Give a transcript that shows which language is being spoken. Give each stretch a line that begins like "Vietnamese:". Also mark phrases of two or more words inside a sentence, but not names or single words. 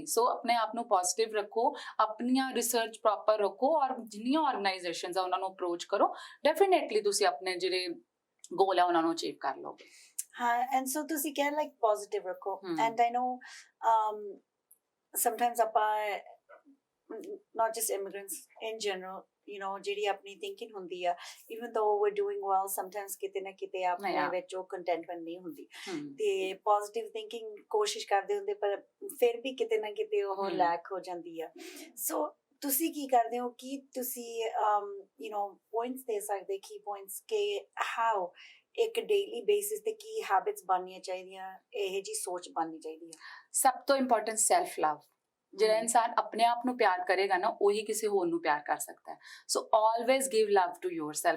Punjabi: ਸੋ ਆਪਣੇ ਆਪ ਨੂੰ ਪੋਜ਼ਿਟਿਵ ਰੱਖੋ, ਆਪਣੀਆਂ
English: research proper
Punjabi: ਰੱਖੋ ਔਰ ਜਿੰਨੀਆਂ ਆਰਗੇਨਾਈਜੇਸ਼ਨਸ ਆ ਉਹਨਾਂ ਨੂੰ ਅਪਰੋਚ ਕਰੋ, ਡੈਫੀਨੇਟਲੀ ਤੁਸੀਂ ਆਪਣੇ ਜਿਹੜੇ ਗੋਲ ਆ ਉਹਨਾਂ ਨੂੰ ਅਚੀਵ ਕਰ ਲਓਗੇ।
English: ਹਾਂ, and so
Punjabi: ਤੁਸੀਂ ਕਹਿ ਲਾਈਕ ਪੋਜ਼ਿਟਿਵ ਰੱਖੋ,
English: and I know sometimes ਆਪਾਂ not just immigrants in general, you know,
Punjabi: ਜਿਹੜੀ ਆਪਣੀ thinking ਹੁੰਦੀ ਆ,
English: even though we're doing well, sometimes
Punjabi: ਕਿਤੇ ਨਾ ਕਿਤੇ ਆਪਣੇ ਵਿੱਚ ਉਹ contentment ਨਹੀਂ ਹੁੰਦੀ, ਤੇ
English: positive thinking
Punjabi: ਕੋਸ਼ਿਸ਼ ਕਰਦੇ ਹੁੰਦੇ ਪਰ ਫਿਰ ਵੀ ਕਿਤੇ ਨਾ ਕਿਤੇ ਉਹ lack ਹੋ ਜਾਂਦੀ ਆ। ਸੋ ਤੁਸੀਂ ਕੀ ਕਰਦੇ ਹੋ ਕਿ ਤੁਸੀਂ
English: you know
Punjabi: points ਦੇ ਸਕਦੇ,
English: key points
Punjabi: ਕਿ how ਇੱਕ
English: daily basis
Punjabi: ਤੇ ਕੀ ਹੈਬਿਟਸ ਬਣਨੀਆਂ ਚਾਹੀਦੀਆਂ, ਇਹ ਜੀ ਸੋਚ ਬਣਨੀ ਚਾਹੀਦੀ ਆ? ਸਭ ਤੋਂ
English: important self love.
Punjabi: ਜਿਹੜਾ ਇਨਸਾਨ ਆਪਣੇ ਆਪ ਨੂੰ ਪਿਆਰ ਕਰੇਗਾ ਨਾ, ਉਹੀ ਕਿਸੇ ਹੋਰ ਨੂੰ ਪਿਆਰ ਕਰ ਸਕਦਾ ਹੈ।
English: So always give love to yourself.